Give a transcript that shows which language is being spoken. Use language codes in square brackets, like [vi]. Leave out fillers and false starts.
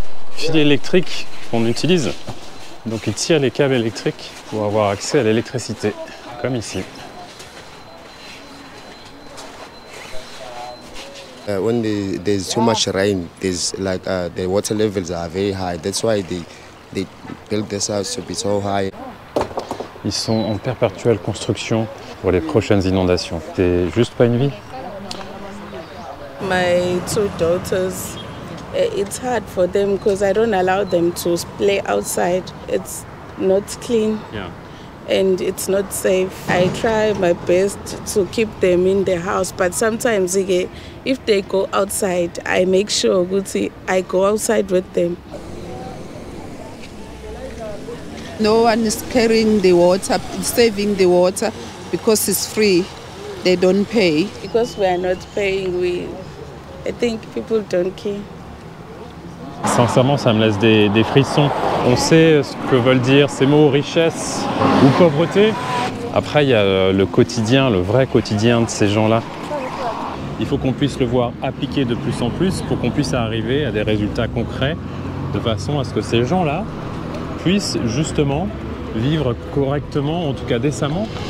[fr] Fil électrique qu'on utilise. Donc ils tirent les câbles électriques pour avoir accès à l'électricité, comme ici. [en] When there's too much rain, there's like the water levels are very high. That's why they built this house to be so high. [fr] Ils sont en perpétuelle construction pour les prochaines inondations. C'est juste pas une vie. [en] My two daughters, it's hard for them because I don't allow them to play outside. It's not clean. Yeah. And it's not safe. I try my best to keep them in the house, but sometimes if they go outside, I make sure I go outside with them. No one is carrying the water, saving the water because it's free. They don't pay. Because we are not paying, I think people don't care. [fr] Sincèrement, ça me laisse des frissons. On sait ce que veulent dire ces mots, richesse ou pauvreté. Après, il y a le quotidien, le vrai quotidien de ces gens-là. Il faut qu'on puisse le voir appliquer de plus en plus pour qu'on puisse arriver à des résultats concrets de façon à ce que ces gens-là puissent justement vivre correctement, en tout cas décemment,